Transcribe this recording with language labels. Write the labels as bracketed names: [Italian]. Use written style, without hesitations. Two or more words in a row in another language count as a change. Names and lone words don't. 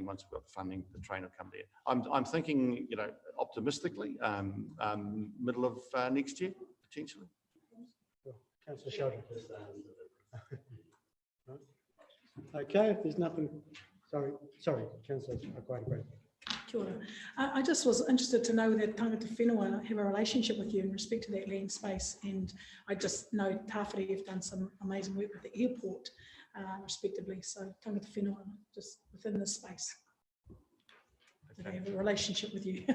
[English] Once I've got the funding, the train will come there. I'm thinking, you know, optimistically, middle of next year, potentially. Councillor Sheldon. Okay, if there's nothing, sorry, Councillor Aquati. [Māori] Kia ora. [English] I just was interested to know that [Māori] Tangata Whenua [English] have a relationship with you in respect to that land space, and I just know Tawhiri have done some amazing work with the airport, respectively. [Māori] So Tangata Whenua, [English] just within this space, they have a relationship with you.